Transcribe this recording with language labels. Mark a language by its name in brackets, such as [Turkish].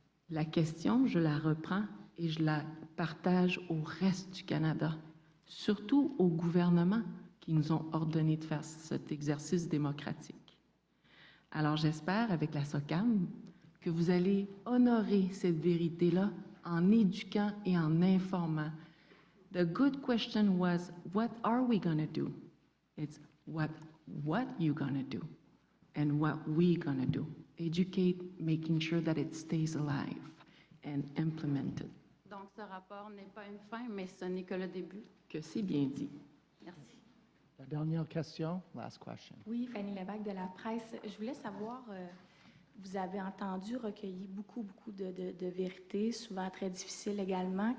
[French] La question, je la reprends et je la partage au reste du Canada, surtout au gouvernement qui nous ont ordonné de faire cet exercice démocratique. Alors j'espère, avec la SOCAM, que vous allez honorer cette vérité-là en éduquant et en informant. [English] The good question was, what are we going to do? It's what you going to do and what we going to do. Educate, making sure that it stays alive and implemented. [French] Donc, ce rapport n'est pas une fin, mais ce n'est que le début. Que c'est bien dit. Merci. La dernière question, [English] last question. [French] Oui, Fanny Lévesque de la presse. Je voulais savoir, vous avez entendu recueillir beaucoup de vérités, souvent très difficiles également.